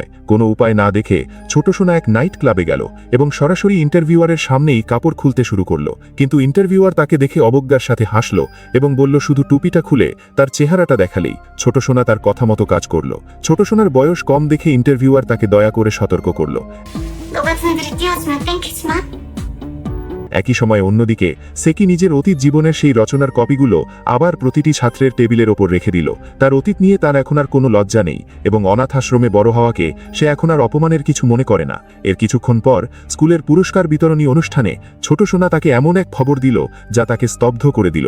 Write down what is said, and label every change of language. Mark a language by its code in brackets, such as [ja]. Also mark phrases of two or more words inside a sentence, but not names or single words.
[bn] কোনো উপায় না দেখে ছোট সোনা এক নাইট ক্লাবে গেল এবং সরাসরি ইন্টারভিউয়ারের সামনেই কাপড় খুলতে শুরু করলো। কিন্তু ইন্টারভিউয়ার তাকে দেখে অবজ্ঞার সাথে হাসলো এবং বলল শুধু টুপিটা খুলে তার চেহারাটা দেখালেই। ছোট সোনা তার কথা মতো কাজ করলো। ছোট সোনার বয়স কম দেখে ইন্টারভিউয়ার তাকে দয়া করে সতর্ক করল। [ko] 노바슨들이 뛰어주면 땡큐지만 [bn] একই সময় অন্যদিকে সেকি নিজের অতীত জীবনের সেই রচনার কপিগুলো আবার প্রতিটি ছাত্রের টেবিলের ওপর রেখে দিল। তার অতীত নিয়ে তার এখন আর কোনো লজ্জা নেই এবং অনাথ আশ্রমে বড় হওয়াকে সে এখন আর অপমানের কিছু মনে করে না। এর কিছুক্ষণ পর স্কুলের পুরস্কার বিতরণী অনুষ্ঠানে ছোট সোনা তাকে এমন এক খবর দিল যা তাকে স্তব্ধ করে দিল।